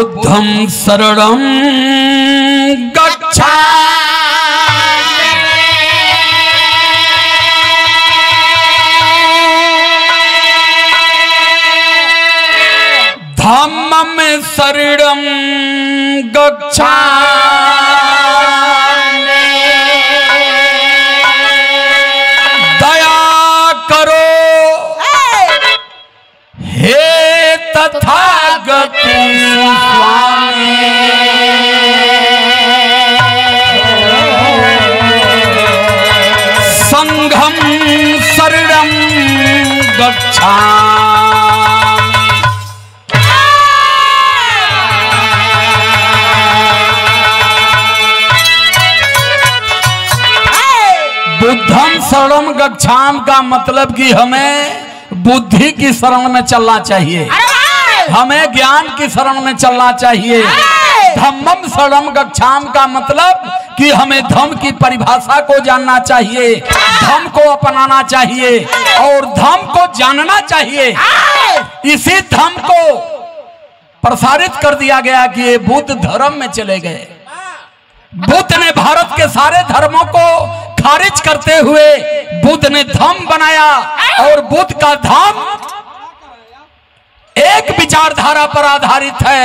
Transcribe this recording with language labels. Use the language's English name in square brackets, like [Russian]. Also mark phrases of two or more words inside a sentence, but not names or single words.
[Pali] बुद्धं शरणं गच्छामि धम्मं शरणं गच्छामि [Hindi] दया करो हे तथागत स्वामी [Pali] संघं शरणं गच्छामि बुद्धं शरणं गच्छामि [Hindi] का मतलब कि हमें बुद्धि की शरण में चलना चाहिए, हमें ज्ञान की शरण में चलना चाहिए। [Pali] धम्मं शरणं गच्छामि [Hindi] का मतलब कि हमें धम्म की परिभाषा को जानना चाहिए, धम्म को अपनाना चाहिए और धम्म को जानना चाहिए। इसी धम्म को प्रसारित कर दिया गया कि ये बुद्ध धर्म में चले गए। बुद्ध ने भारत के सारे धर्मों को खारिज करते हुए बुद्ध ने धम्म बनाया और बुद्ध का धम्म एक विचारधारा पर आधारित है।